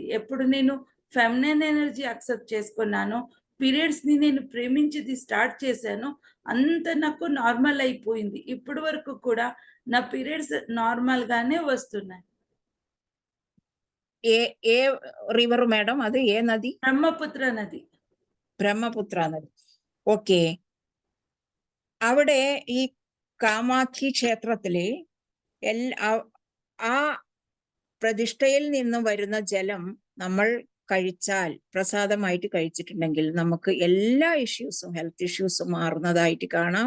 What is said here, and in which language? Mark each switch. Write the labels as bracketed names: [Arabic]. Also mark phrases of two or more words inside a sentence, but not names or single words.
[Telugu] ఎప్పుడు నేను [English] feminine energy [Telugu] అక్సెప్ట్ చేసుకున్నానో, పీరియడ్స్ ని నేను ప్రేమించేది స్టార్ట్ చేశాను, అంత నాకు నార్మల్ అయిపోయింది. ఇప్పటి వరకు కూడా నా పీరియడ్స్ నార్మల్ గానే వస్తున్నాయి. ఏ റിവർ మేడం? [Malayalam] അത് ഏ നദി? [Telugu] బ్రహ్మపుత్ర నది. [Malayalam] ബ്രഹ്മപുത്ര നദി. ഓക്കെ. അവിടെ ഈ കാമാക്ഷി ക്ഷേത്രത്തില് ആ പ്രതിഷ്ഠയിൽ നിന്നും വരുന്ന ജലം നമ്മൾ കഴിച്ചാൽ, പ്രസാദമായിട്ട് കഴിച്ചിട്ടുണ്ടെങ്കിൽ നമുക്ക് എല്ലാ ഇഷ്യൂസും, [English] health issues [Malayalam] മാറുന്നതായിട്ട് കാണാം.